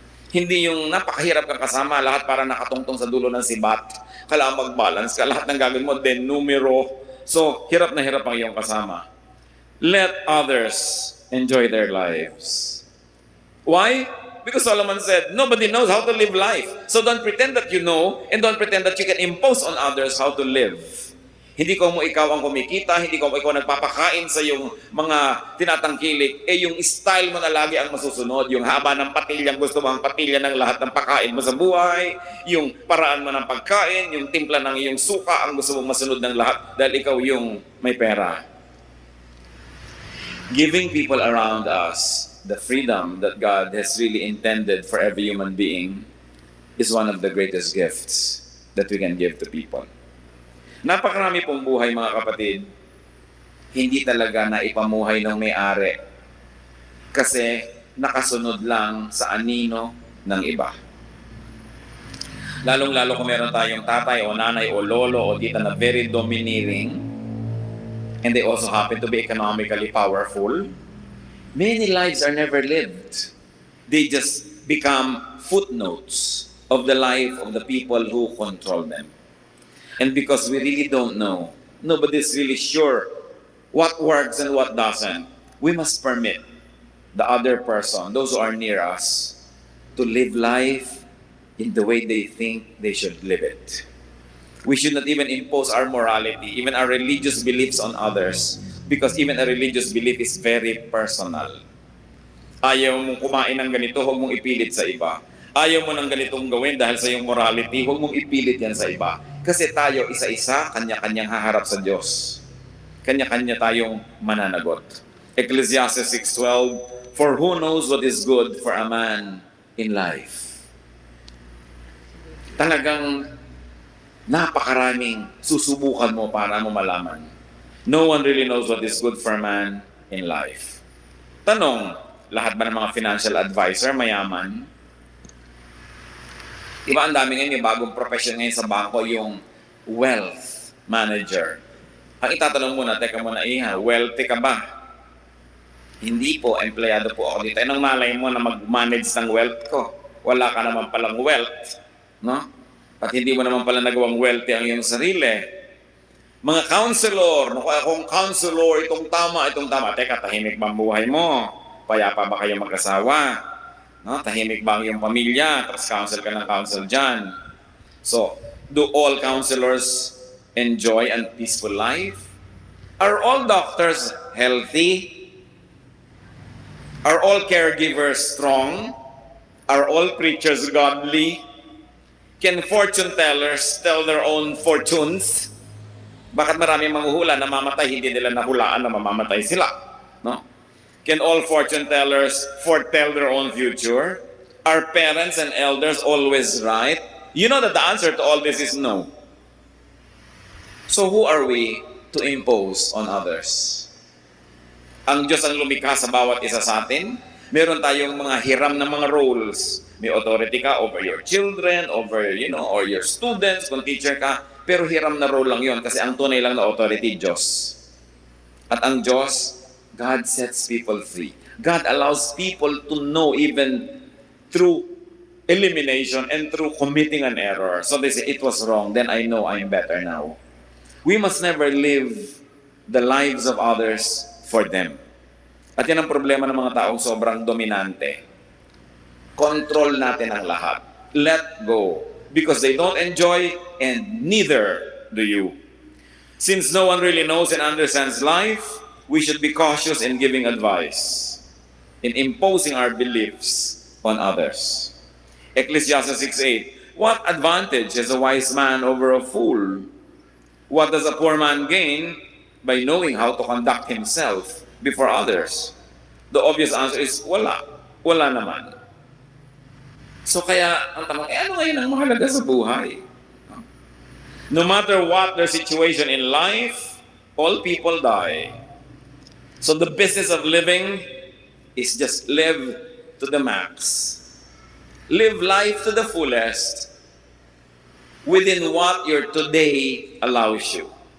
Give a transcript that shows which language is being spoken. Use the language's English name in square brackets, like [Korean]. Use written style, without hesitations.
[Filipino] Hindi yung napakahirap kang kasama, lahat para nakatungtong sa dulo ng sibat. Kailangan mag-balance ka, lahat ng gagawin mo, then numero. So, hirap na hirap ang iyong kasama. [English] Let others enjoy their lives. Why? Because Solomon said, nobody knows how to live life. So don't pretend that you know, and don't pretend that you can impose on others how to live. [Filipino] Hindi ko mo ikaw ang kumikita, hindi ko mo ikaw nagpapakain sa yung mga tinatangkilik, yung style mo na lagi ang masusunod, yung haba ng patilyang gusto mo ang patilya ng lahat ng pakain mo sa buhay, yung paraan mo ng pagkain, yung timpla ng iyong suka ang gusto mong masunod ng lahat dahil ikaw yung may pera. [English] Giving people around us the freedom that God has really intended for every human being is one of the greatest gifts that we can give to people. [Filipino] Napakarami pong buhay, mga kapatid, hindi talaga na ipamuhay ng may-ari kasi nakasunod lang sa anino ng iba. Lalong-lalo kung meron tayong tatay o nanay o lolo o tita na [English] very domineering and they also happen to be economically powerful, many lives are never lived. They just become footnotes of the life of the people who control them. And because we really don't know, nobody's really sure what works and what doesn't, we must permit the other person, those who are near us, to live life in the way they think they should live it. We should not even impose our morality, even our religious beliefs on others, because even a religious belief is very personal. [Filipino] Ayaw mong kumain ng ganito, huwag mong ipilit sa iba. Ayaw mo ng ganitong gawin dahil sa iyong morality, huwag mong ipilit yan sa iba. Kasi tayo isa-isa, kanya-kanyang haharap sa Diyos. Kanya-kanya tayong mananagot. [English] Ecclesiastes 6:12, for who knows what is good for a man in life? [Filipino] Talagang napakaraming susubukan mo para mo malaman. [English] No one really knows what is good for a man in life. [Filipino] Tanong, lahat ba ng mga financial advisor mayaman? Diba ang dami ngayon, yung bagong profession ngayon sa bangko, yung wealth manager. Ang itatanong muna, teka muna, wealthy ka ba? Hindi po, empleyado po ako dito. Anong malay mo na mag-manage ng wealth ko? Wala ka naman palang wealth. No? At hindi mo naman pala nagawang wealthy ang iyong sarili. Mga counselor, naku, akong counselor, itong tama. Teka, tahimik ba ang buhay mo? Payapa ba kayo mag-asawa? No? Tahimik ba ang iyong pamilya? Tapos counsel ka ng counsel dyan. [English] So, do all counselors enjoy a peaceful life? Are all doctors healthy? Are all caregivers strong? Are all preachers godly? Can fortune tellers tell their own fortunes? [Filipino] Bakit maraming manghuhula na mamatay, hindi nila nahulaan na mamamatay sila? No? [English] Can all fortune tellers foretell their own future? Are parents and elders always right? You know that the answer to all this is no. So who are we to impose on others? [Filipino] Ang Diyos ang lumikha sa bawat isa sa atin. Meron tayong mga hiram na mga roles. [English] May authority ka over your children, over, or your students, [Filipino] kung teacher ka. Pero hiram na role lang yon kasi ang tunay lang na authority, Diyos. At ang Diyos, [English] God sets people free. God allows people to know even through elimination and through committing an error. So they say, it was wrong, then I know I'm better now. We must never live the lives of others for them. [Filipino] At yan ang problema ng mga taong sobrang dominante. Control natin ang lahat. [English] Let go. Because they don't enjoy and neither do you. Since no one really knows and understands life, we should be cautious in giving advice, in imposing our beliefs on others. Ecclesiastes 6:8. What advantage has a wise man over a fool? What does a poor man gain by knowing how to conduct himself before others? The obvious answer is wala. [Filipino] Wala naman. So kaya, ang tanong, ano ngayon ang mahalaga sa buhay? [English] No matter what their situation in life, all people die. So the business of living is just live to the max. Live life to the fullest within what your today allows you.